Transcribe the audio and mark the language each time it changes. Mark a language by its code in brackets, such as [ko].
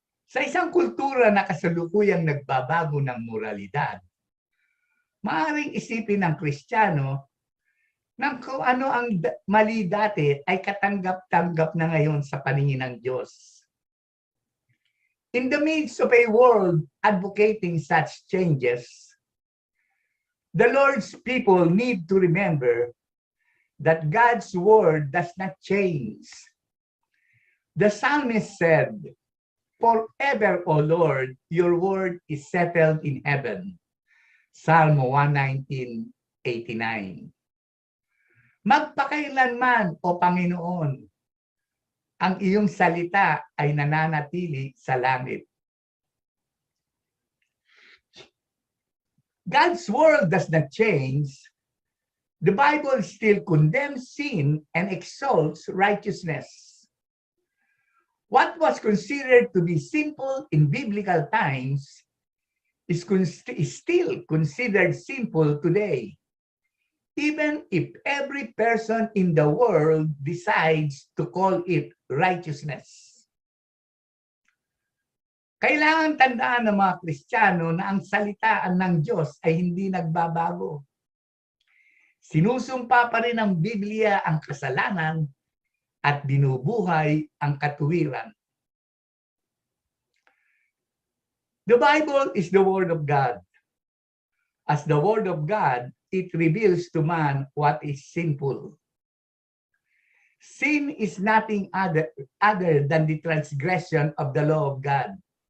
[tl] Sa isang kultura na kasalukuyang nagbabago ng moralidad, maaaring isipin ng Kristiyano na kung ano ang mali dati ay katanggap-tanggap na ngayon sa paningin ng Diyos. [en] In the midst of a world advocating such changes, the Lord's people need to remember that God's word does not change. The psalmist said, Forever, O Lord, your word is settled in heaven. Psalm 119:89. [tl] Magpakailanman, O Panginoon, ang iyong salita ay nananatili sa langit. [en] God's word does not change. The Bible still condemns sin and exalts righteousness. What was considered to be simple in biblical times is still considered simple today, even if every person in the world decides to call it righteousness. [tl] Kailangan tandaan ng mga Kristiyano na ang salitaan ng Diyos ay hindi nagbabago. Sinusumpa pa rin ng Biblia ang kasalanan at binubuhay ang katuwiran. [en] The Bible is the Word of God. As the Word of God, it reveals to man what is sinful. Sin is nothing other than the transgression of the law of God.